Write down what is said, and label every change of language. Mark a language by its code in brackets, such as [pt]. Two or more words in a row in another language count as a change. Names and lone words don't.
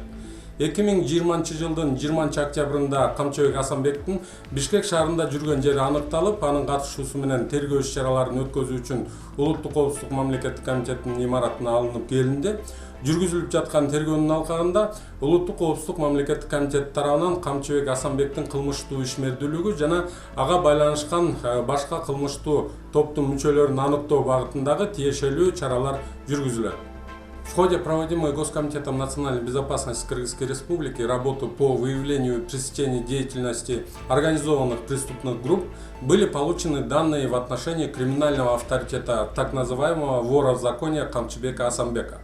[ky] 2020 жылдын 20 октябрында Камчыбек Асанбектин Бишкек шаарында жүргөн жери аныкталып, анын катышуусу менен тергөө иш-чараларын өткөзүү үчүн Улуттук коопсуздук мамлекеттик комитетинин имаратына алынып келинди. Жүргүзүлүп жаткан тергөөнүн алкагында Улуттук коопсуздук мамлекеттик комитет тарабынан Камчыбек Асанбектин кылмыштуу ишмердүүлүгү жана ага байланышкан башка кылмыштуу топтун мүчөлөрүн аныктоо багытындагы тиешелүү чаралар жүргүзүлөт. [ru] В ходе проводимой Госкомитетом национальной безопасности Кыргызской Республики работы по выявлению и пресечению деятельности организованных преступных групп были получены данные в отношении криминального авторитета так называемого вора в законе Камчыбека Асанбека.